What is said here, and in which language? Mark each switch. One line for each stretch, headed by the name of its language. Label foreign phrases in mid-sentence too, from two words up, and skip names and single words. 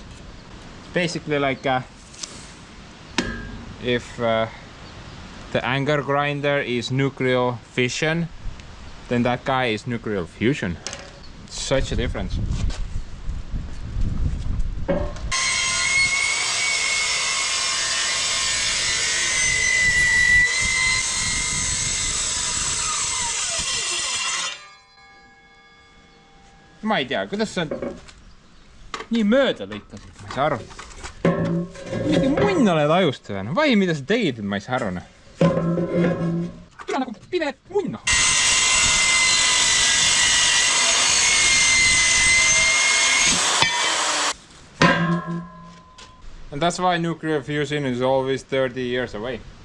English: It's basically like if the anger grinder is nuclear fission, then that guy is nuclear fusion. It's such a difference.
Estonian: Ma ei tea, kuidas sa nii mööda lõikasid, ma ei saa aru. Mingi munn oled ajust või? Vai, mida sa tegid, ma ei saa aru. Tule nagu pime munn.
English: And that's why nuclear fusion is always 30 years away.